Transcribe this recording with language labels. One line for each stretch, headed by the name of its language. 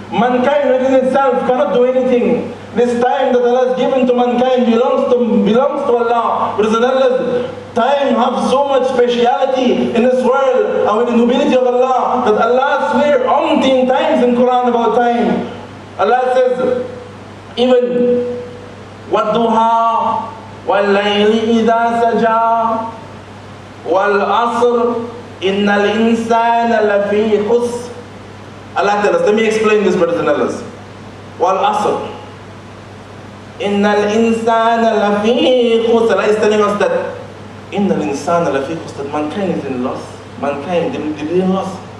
English: Mankind within itself cannot do anything. This time that Allah has given to mankind belongs to Allah. But time have so much speciality in this world and with the nobility of Allah that Allah swears umpteen times in Quraan about time. Allah says, even
Arabic: وَالضُّحَى وَاللَّيْلِ إِذَا سَجَى وَالْعَصْرِ إِنَّ الْإِنسَانَ لَفِي خُسْرٍ.
English: Allah tells us, let me explain this, brothers and sisters.
Arabic: وَالْعَصْرِ إِنَّ الْإِنسَانَ لَفِي خُسْرٍ.
English: Allah is telling us that
Arabic: إِنَّ الْإِنسَانَ لَفِي خُسْرٍ.
English: That mankind is in loss. Mankind, they in loss.